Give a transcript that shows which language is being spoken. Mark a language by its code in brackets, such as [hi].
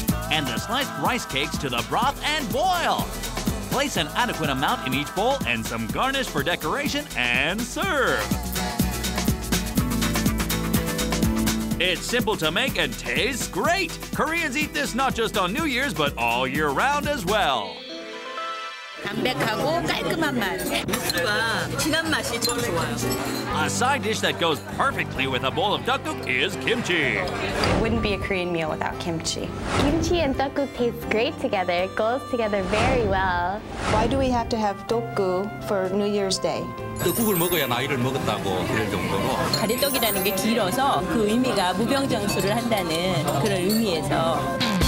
[en] And the sliced rice cakes to the broth and boil. Place an adequate amount in each bowl and some garnish for decoration and serve. It's simple to make and tastes great. Koreans eat this not just on New Year's, but all year round as well. [ko] 담백하고 깔끔한 맛. 육수가 진한 맛이 참 좋아요. [en] A side dish that goes perfectly with a bowl of tteokguk is kimchi. It wouldn't be a Korean meal without kimchi. Kimchi and tteokguk taste great together. It goes together very well. Why do we have to have tteokguk for New Year's Day? [ko] 떡국을 먹어야 나이를 먹었다고 그럴 정도로. 가래떡이라는 게 길어서 그 의미가 무병장수를 한다는 그런 의미에서.